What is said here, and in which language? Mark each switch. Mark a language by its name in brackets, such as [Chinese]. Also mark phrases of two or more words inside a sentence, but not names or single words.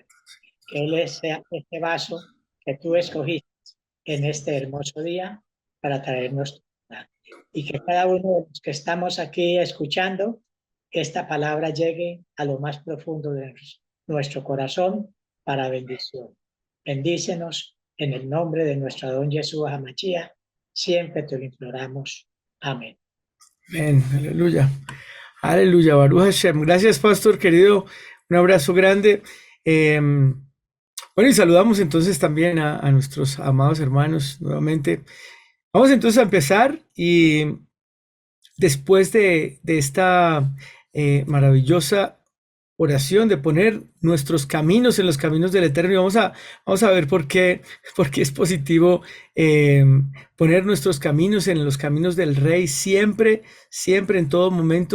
[Spanish] Que él sea este vaso que tú escogiste en este hermoso día para traernos y que cada uno de los que estamos aquí escuchando, que esta palabra llegue a lo más profundo de nuestro corazón para bendición. Bendícenos en el nombre de nuestro [Hebrew] אדון ישוע המשיח. [Spanish] Siempre te lo imploramos. Amén. Amén. Aleluya. Aleluya. [Hebrew] ברוך השם. [Spanish] Gracias, pastor querido. Un abrazo grande. Bueno, y saludamos entonces también a nuestros amados hermanos nuevamente. Vamos entonces a empezar y después de esta maravillosa oración de poner nuestros caminos en los caminos del Eterno, y vamos a ver por qué es positivo poner nuestros caminos en los caminos del Rey siempre, siempre, en todo momento.